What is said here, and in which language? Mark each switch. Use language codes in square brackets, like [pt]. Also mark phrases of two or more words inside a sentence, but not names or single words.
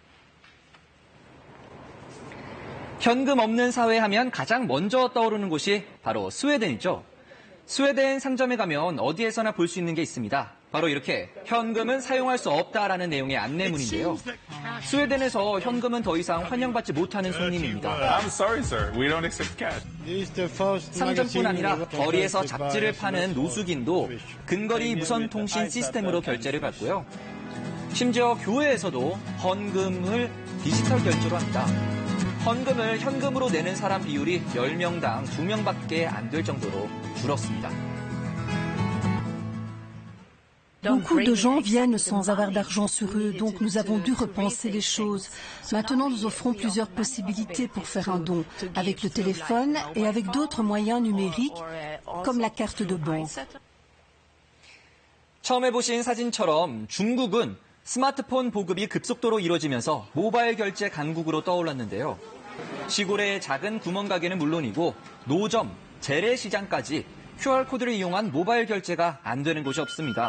[ko] 현금 없는 사회 하면 가장 먼저 떠오르는 곳이 바로 스웨덴이죠. 스웨덴 상점에 가면 어디에서나 볼 수 있는 게 있습니다. 바로 이렇게 현금은 사용할 수 없다라는 내용의 안내문인데요. 스웨덴에서 현금은 더 이상 환영받지 못하는 손님입니다. [en] I'm sorry, sir. We don't accept cash. [ko] 상점뿐 아니라 거리에서 잡지를 파는 노숙인도 근거리 무선통신 시스템으로 결제를 받고요. 심지어 교회에서도 헌금을 디지털 결제로 합니다. 헌금을 현금으로 내는 사람 비율이 10명당 2명밖에 안 될 정도로 줄었습니다. [fr] Beaucoup de gens viennent sans avoir d'argent sur eux, donc nous avons dû repenser les choses. Maintenant, nous offrons plusieurs possibilités pour faire un don, avec le téléphone et avec d'autres moyens numériques, comme la carte de banque. [ko] 처음에 보신 사진처럼 중국은 스마트폰 보급이 급속도로 이뤄지면서 모바일 결제 강국으로 떠올랐는데요. 시골의 작은 구멍가게는 물론이고 노점, 재래시장까지 QR코드를 이용한 모바일 결제가 안 되는 곳이 없습니다.